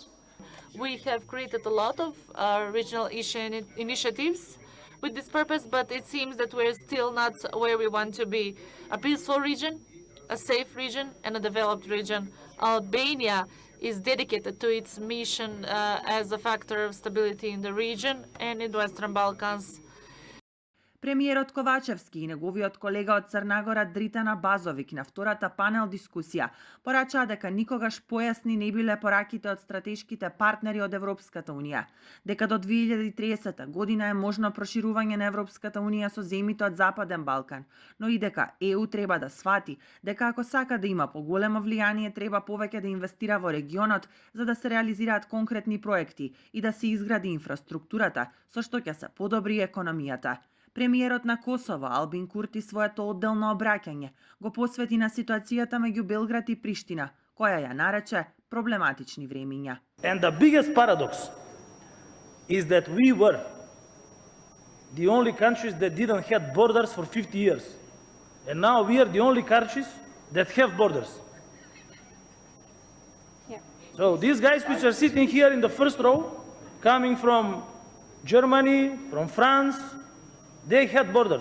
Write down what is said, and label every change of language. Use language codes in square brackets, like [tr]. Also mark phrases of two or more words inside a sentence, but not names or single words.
[en] We have created a lot of regional initiatives with this purpose, but it seems that we're still not where we want to be. A peaceful region, a safe region, and a developed region. Albania is dedicated to its mission as a factor of stability in the region and in the Western Balkans. [mk] Премиерот Ковачевски и неговиот колега од Црна Гора Дритана Базовик на втората панел дискусија порачаа дека никогаш појасни не биле пораките од стратешките партнери од Европската унија, дека до 2030 година е можно проширување на Европската унија со земјите од Западен Балкан, но и дека ЕУ треба да свати дека ако сака да има поголемо влијание, треба повеќе да инвестира во регионот за да се реализираат конкретни проекти и да се изгради инфраструктурата, со што ќе се подобри економијата. Премиерот на Косово Албин Курти своето одделно обраќање го посвети на ситуацијата меѓу Белград и Приштина, која ја нарече проблематични времиња. [en] And the biggest paradox is that we were the only countries that didn't have borders for 50 years. And now we are the only countries that have borders. Yeah. So these guys which are sitting here in the first row, coming from Germany, from France, they had borders.